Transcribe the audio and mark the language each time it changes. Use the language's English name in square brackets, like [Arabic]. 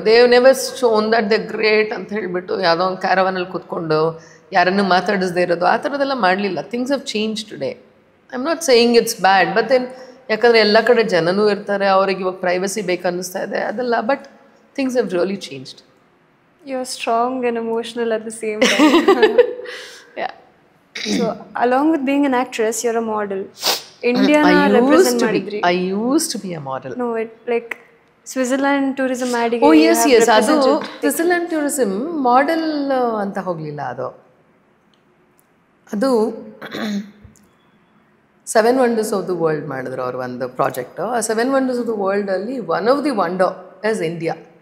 [English] they never shown that the great [Kannada] ಅಂತ ಹೇಳಿಬಿಟ್ಟು ಯಾವುದೋ ಒಂದು ಕ್ಯಾರವನಲ್ಲಿ ಕೂತ್ಕೊಂಡು ಯಾರನ್ನು ಮಾತಾಡಿಸದೇ ಇರೋದು, ಆ ಥರದ್ದೆಲ್ಲ ಮಾಡಲಿಲ್ಲ. [English] Things have change today. I am not saying it's bad, but then [Kannada] ಯಾಕಂದರೆ ಎಲ್ಲ ಕಡೆ ಜನನೂ ಇರ್ತಾರೆ, ಅವ್ರಿಗೆ ಇವಾಗ ಪ್ರೈವಸಿ ಬೇಕನ್ನಿಸ್ತಾ ಇದೆ, ಅದೆಲ್ಲ. [English] But things have really changed. You are strong and emotional at the same time. Yeah. So, along with being an actress, you're a model. Indiana represent ಮಾಡಿದ್ರಿ. I used to be a model. No, it like Switzerland tourism ಆಡಿಗೆ. Oh yes, [Kannada] ಅದು Switzerland tourism model ಅಂತ ಹೋಗಲಿಲ್ಲ. ಅದು 7 Wonders of the World ಮಾಡಿದ್ರು ಅವರು ಒಂದು project. [English] ಆ 7 Wonders of the Worldಲ್ಲಿ one of the wonder is India.